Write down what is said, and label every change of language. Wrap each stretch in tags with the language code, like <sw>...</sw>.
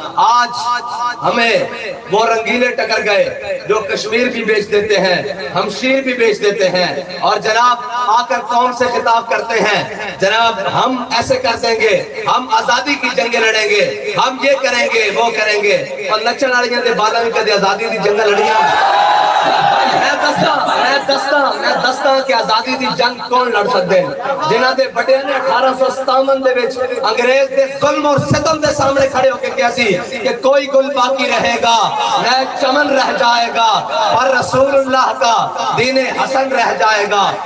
<ur>آج ہمیں وہ رنگیلے ٹکر گئے جو کشمیر بھی بیچ دیتے ہیں, ہمشیر بھی بیچ دیتے ہیں, اور جناب آ کر قوم سے خطاب کرتے ہیں جناب ہم ایسے کر دیں گے, ہم آزادی کی جنگیں لڑیں گے, ہم یہ کریں گے وہ کریں گے.</ur> <pa>اور نچن والیاں دے بالا بھی کدی آزادی دی جنگ لڑیاں. میں دستا کہ آزادی دی جنگ کون لڑ سکتے ہیں جنہاں دے بڑے نے 1857 دے وچ انگریز دے ظلم اور ستم دے سامنے کھڑے ہو کے کیا سی کہ کوئی گل باقی رہے گا,</pa> <ur>نہ چمن رہ جائے گا,</ur> <pa>پر رسول اللہ کا دین حسن رہ جائے گا.</pa>